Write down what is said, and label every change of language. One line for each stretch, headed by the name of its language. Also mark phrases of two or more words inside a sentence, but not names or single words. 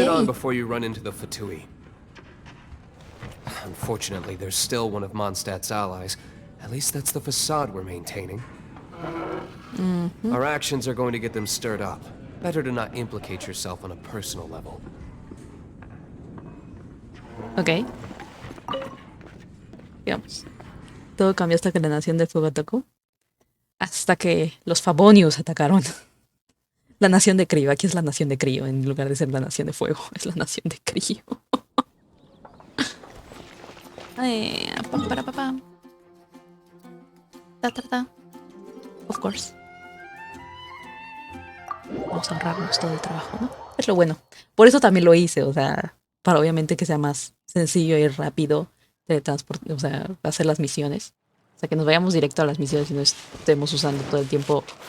English: yay. on before you run into the Fatui. Unfortunately, there's still one of Mondstadt's allies. At least that's the facade we're maintaining. Our actions are going to get them stirred up. Better to not implicate yourself on a personal level.
Spanish: Ok. Digamos. Todo cambió hasta que la nación de fuego atacó. Hasta que los Favonius atacaron. La nación de Crío. Aquí es la nación de Crío. En lugar de ser la nación de fuego. Es la nación de Crío. Pam, para, pa, pam. Ta, ta, ta.
English: Of course.
Spanish: Vamos a ahorrarnos todo el trabajo, ¿no? Es lo bueno. Por eso también lo hice, o sea, para obviamente que sea más sencillo y rápido teletransporte, o sea, hacer las misiones. O sea, que nos vayamos directo a las misiones y no estemos usando todo el tiempo.